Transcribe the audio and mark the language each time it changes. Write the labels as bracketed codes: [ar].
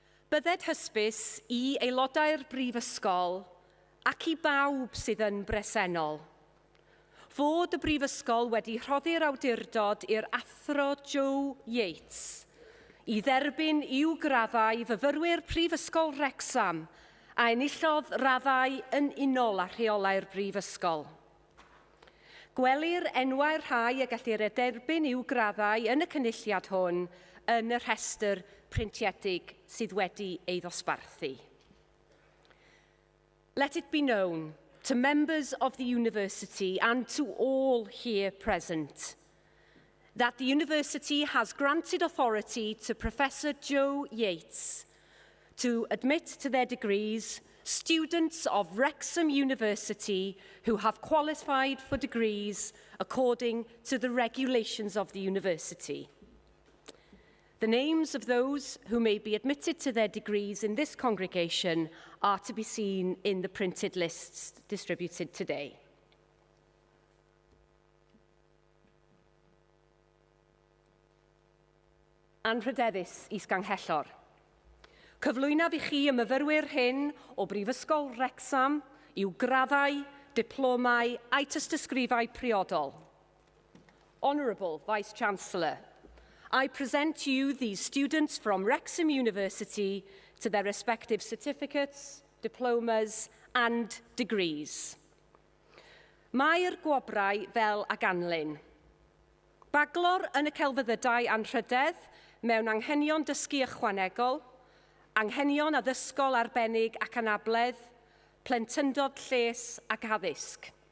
[cy] Bydded hysbys I aelodau'r Prifysgol ac I bawb sydd yn bresennol, fod y Brifysgol wedi rhoddi'r awdurdod i'r athro Joe Yates I dderbyn i'w graddau fyfyrwyr Prifysgol Wrecsam a enillodd raddau yn unol â rheolau'r Brifysgol. Gwelir enwau'r rhai a gellir derbyn i'w graddau yn y cynulliad hwn yn y rhestr printiedig sydd wedi ei ddosbarthu. [en] Let it be known to members of the university and to all here present that the university has granted authority to Professor Joe Yates to admit to their degrees students of Wrexham University who have qualified for degrees according to the regulations of the university. The names of those who may be admitted to their degrees in this congregation are to be seen in the printed lists distributed today. [cy] Anrhydeddus is-ganghellor. Cyflwynaf I chi y myfyrwyr hyn o Brifysgol Wrecsam i'w graddau, diplomau a'i tystysgrifau priodol. [en] Honourable Vice-Chancellor, I present to you these students from Wrexham University to their respective certificates, diplomas and degrees. [cy] Mae'r gwobrau fel a ganlyn. Baglor yn y celfyddydau anrhydedd mewn anghenion dysgu ychwanegol, anghenion addysgol arbennig ac anabledd, plentyndod lles ac addysg.